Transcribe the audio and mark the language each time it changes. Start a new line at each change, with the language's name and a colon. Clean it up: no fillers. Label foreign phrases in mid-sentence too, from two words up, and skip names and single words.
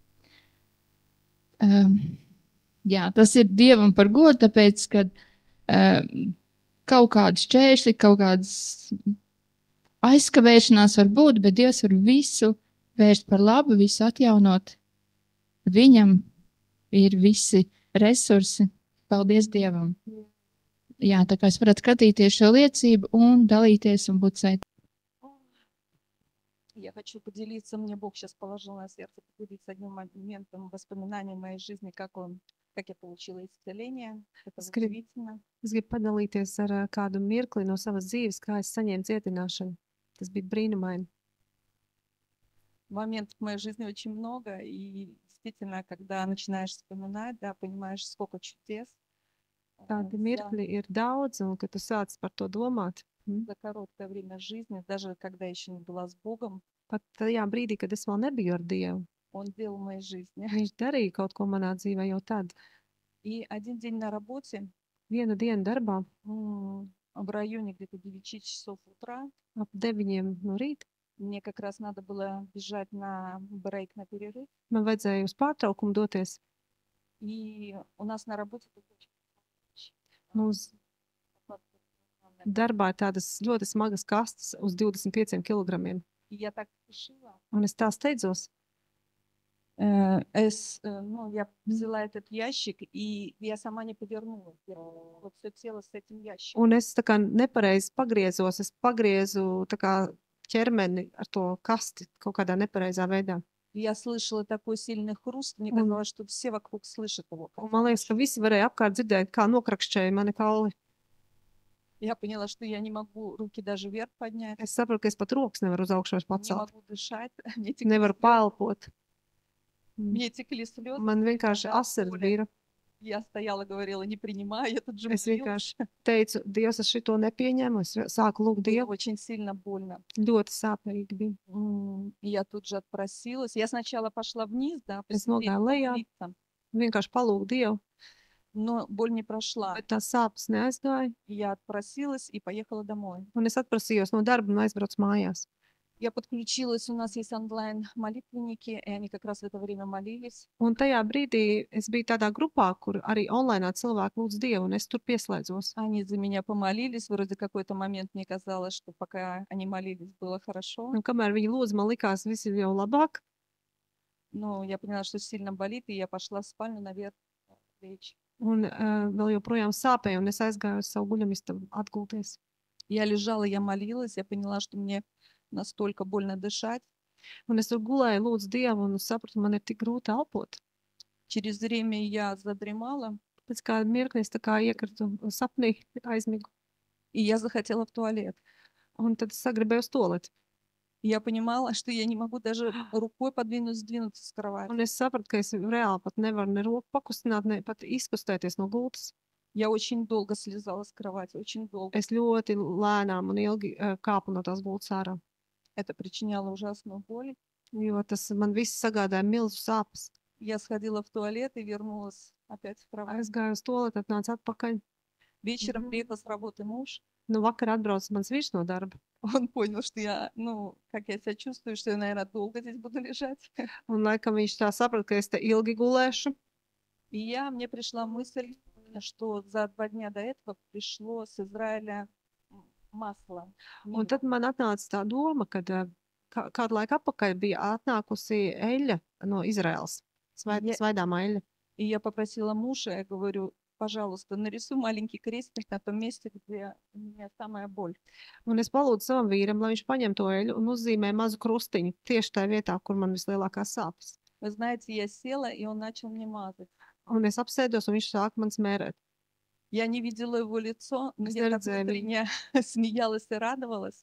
Latvian: Jā, tas ir Dievam par godu, tāpēc, kad kaut kādas šķēršļi, kaut kādas aizkavēšanās var būt, bet Dievs var visu vērst par labu, visu atjaunot. Viņam ir visi resursi. Paldies Dievam. Jā, tā kā es varētu skatīties šo liecību un dalīties un būt svētīti.
Russian: Я хочу поделиться, мне Бог сейчас положил на сердце поделиться одним моментом воспоминанием моей жизни, как я получила исцеление. Это удивительно.
Latvian: Es gribu padalīties ar kādu mirkli no savas dzīves, kā es saņēmu dziedināšanu. Tas bija brīnumaini.
Russian: Моментов в моей жизни очень много, и действительно, когда начинаешь вспоминать, да, понимаешь, сколько чудес.
Latvian: Tādi mirkļi ir daudz, un kad tu sāc par to domāt,
Russian: За короткое время жизни, даже когда еще не была с Богом,
Latvian: pat tajā brīdī, kad es vēl nebiju ar Dievu,
Russian: Он делал в моей жизни.
Latvian: viņš darīja kaut ko manā dzīvē jau tad.
Russian: И один день на работе,
Latvian: Vienu dienu darbā,
Russian: в районе где-то 9 часов утра,
Latvian: ap 9 no rīta,
Russian: мне как раз надо было бежать на брейк, на перерыв.
Latvian: man vajadzēja uz pārtraukumu doties.
Russian: И у нас на работе был очень
Latvian: Mums darbā ir tādas ļoti smagas kastes uz 25 kilogramiem.
Russian: И я так спешила.
Latvian: Un es tā steidzos.
Russian: Я взяла этот ящик, и я сама не повернулась. Я вот все тело с этим ящиком.
Latvian: Un es tā kā nepareizi pagriezos, es pagriezu tā kā ķermeni ar to kasti kaut kādā nepareizā veidā.
Russian: Я слышала такой сильный хруст, мне
Latvian: Un-
Russian: казалось, что все вокруг слышат его.
Latvian: Un man liekas, ka visi varēja apkārt dzirdēt, kā nokrakšķēja mani kauli.
Russian: Я поняла, что я не могу руки даже вверх поднять,
Latvian: Es saprotu, ka es pat rokas nevaru uz augšu vairs
Russian: не
Latvian: pacelt.
Russian: могу дышать, мне текли
Latvian: Nevaru
Russian: слезы,
Latvian: pelpot.
Russian: мне текли слезы.
Latvian: Man vienkārši
Russian: Да,
Latvian: asars
Russian: Оля.
Latvian: bija.
Russian: Я стояла, говорила, не принимаю, я тут же
Latvian: Es
Russian: молилась.
Latvian: vienkārši teicu, Dievs, es šito nepieņemu. Es sāku lūgt
Russian: Было
Latvian: Dievu.
Russian: очень сильно больно.
Latvian: Ļoti sāpīgi bija.
Russian: И я тут же отпросилась. Я сначала пошла вниз, да,
Latvian: Es
Russian: посидеть,
Latvian: nogāju lejā,
Russian: помолиться,
Latvian: vienkārši palūgu Dievu.
Russian: но боль не прошла.
Latvian: Bet tās sāpes neaizgāja.
Russian: И я отпросилась и поехала домой.
Latvian: Un es atprasījos no darba un aizbraucu mājās.
Russian: Я подключилась, у нас есть онлайн-молитвенники, и они как раз в это время молились.
Latvian: Un tajā brīdī es biju tādā grupā, kur arī online cilvēki lūdz Dievu, un es tur pieslēdzos.
Russian: Они за меня помолились. Вроде какой-то момент мне казалось, что пока они молились, было хорошо.
Latvian: Un kamēr viņi lūdza, man likās, viss ir jau labāk.
Russian: Но я поняла, что сильно болит, и я пошла в спальню наверх лечь.
Latvian: Un vēl joprojām sāpēja, un es aizgāju uz savu guļamistabu atgulties.
Russian: Я лежала, я молилась, я поняла, что мне настолько больно дышать.
Latvian: Un es tur gulēju, lūdzu Dievu, un es sapratu, man ir tik grūti elpot.
Russian: Через время я задремала,
Latvian: Pēc kāda mirkļa es tā kā iekritu sapnī, aizmigu.
Russian: и я захотела в туалет.
Latvian: Un tad es sagribēju uz toleti.
Russian: И я понимала, что я не могу даже рукой сдвинуться с кровати.
Latvian: Un es sapratu, ka es reāli pat nevaru ne roku pakustināt, ne pat izkustēties no gultas.
Russian: Я очень долго слезала с кровати, очень долго.
Latvian: Es ļoti lēnām un ilgi kāpu no tās gultas ārā,
Russian: Это причиняло ужасную боль.
Latvian: jo tas man viss sagādāja milzu sāpes.
Russian: Я сходила в туалет и вернулась опять в кровать.
Latvian: Aizgāju uz toleti, atnācu atpakaļ.
Russian: Вечером приехал с работы муж.
Latvian: Nu, vakar atbrauc mans vīrs no darba.
Russian: Он понял, что я, как я себя чувствую, что я, наверное, долго здесь буду лежать.
Latvian: Un laikam viņš tā saprata, ka es te ilgi gulēšu.
Russian: И мне пришла мысль, что за 2 дня до этого пришло с Израиля масло.
Latvian: Un tad man atnāca tā doma, ka kādu laiku atpakaļ bija atnākusi eļļa no Izraels. Ja- Svaidāmā eļļa.
Russian: И я попросила мужа, я говорю, пожалуйста, нарисуй маленький крестик на том месте, где у меня самая боль.
Latvian: Un es palūdzu savam vīram, lai viņš paņem to eļļu un uzzīmē mazu krustiņu tieši tajā vietā, kur man vislielākās sāpes.
Russian: Вы знаете, я села, и он начал мне мазать.
Latvian: Un es apsēdos, un viņš sāka man smērēt.
Russian: Я не видела его лицо, но
Latvian: Es
Russian: я так
Latvian: neredzēju viņu.
Russian: внутренне смеялась и радовалась,